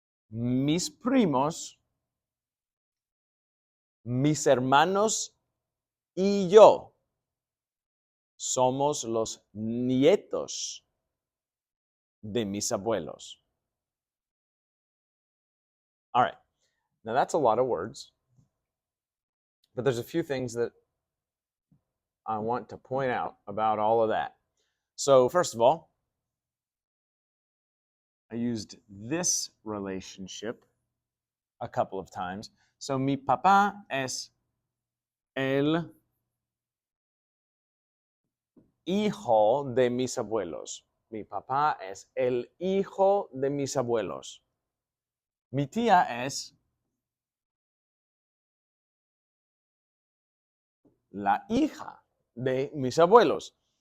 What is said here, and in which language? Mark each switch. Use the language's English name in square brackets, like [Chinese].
[Spanish] Mis primos, mis hermanos y yo somos los nietos de mis abuelos. [English] All right, now that's a lot of words, but there's a few things that I want to point out about all of that. So first of all, I used this relationship a couple of times. So [Spanish] mi papá es el hijo de mis abuelos. Mi papá es el hijo de mis abuelos. Mi tía es la hija de mis abuelos.